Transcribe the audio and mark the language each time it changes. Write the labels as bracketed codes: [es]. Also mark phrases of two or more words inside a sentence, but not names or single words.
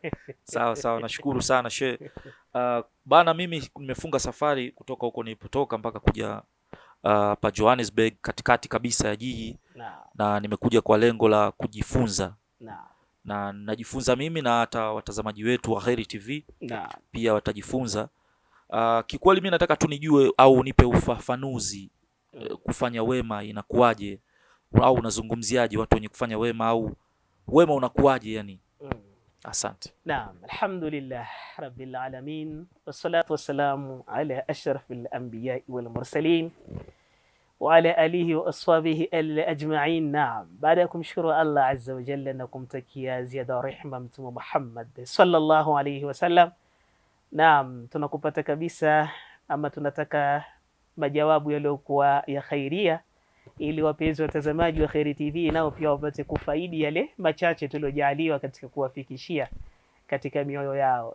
[sw] sawa, nashukuru sana she. Bana, mimi nimefunga safari kutoka huko nilipotoka mpaka kuja pa Johannesburg, katikati kabisa ya jiji na nimekuja kwa lengo la kujifunza na najifunza mimi na hata watazamaji wetu wa Heri TV pia watajifunza. Kikweli mimi nataka tu nijue au nipe ufafanuzi, kufanya wema inakuwaje, au unazungumziaje watu wenye kufanya wema, au wema unakuwaje yani? Asante. Naam, [ar] الحمد لله رب العالمين والصلاة والسلام على أشرف الأنبياء والمرسلين وعلى آله وأصحابه أجمعين. [sw] Naam, baada ya kumshukuru Allah [ar] عز وجل [sw] na kumtakia ziada rehema Mtume Muhammad [ar] صلى الله عليه وسلم. [sw] Naam, tunakupata kabisa, ama tunataka majawabu yaliyokuwa ya khairia ili wapenzi watazamaji wa Heri TV nao pia wapate kufaidi yale machache tuliojaliwa katika kuwafikishia katika mioyo yao.